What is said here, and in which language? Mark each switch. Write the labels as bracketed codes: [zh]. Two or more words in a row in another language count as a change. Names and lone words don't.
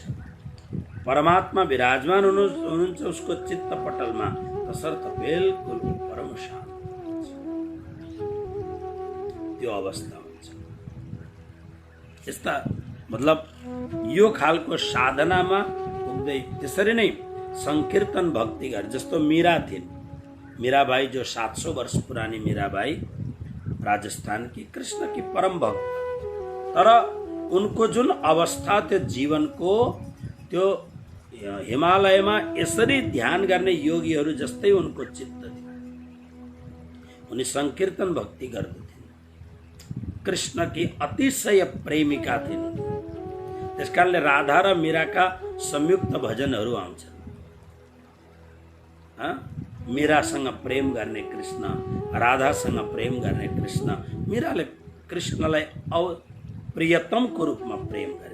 [ne] परमात्मा विराजमान हुनुहुन्छ उसको चित्त पटलमा, तसर्थ बिल्कुल परम शान्त त्यो अवस्था हुन्छ। यस्ता मतलब यो खालको साधनामा पुग्दै त्यसरी नै संकीर्तन भक्ति गरे। जस्तो मीरा थिइन्, [hi] मीराबाई जो 700 वर्ष पुरानी मीराबाई, राजस्थान की कृष्ण की परम भक्त। [ne] तर उनको जुन अवस्था त्यो जीवनको, त्यो हिमालयमा यसरी ध्यान गर्ने योगीहरू जस्तै उनको चित्त थियो। उनी संकीर्तन भक्ति गर्दथे, [hi] कृष्ण की [ne] अतिशय प्रेमिका थिइन्। त्यसकारणले राधा र मीराका संयुक्त भजनहरू आउँछन्। मीरासँग प्रेम गर्ने कृष्ण, राधासँग प्रेम गर्ने कृष्ण। मीराले कृष्णलाई प्रियतमको रूपमा प्रेम गरिन्।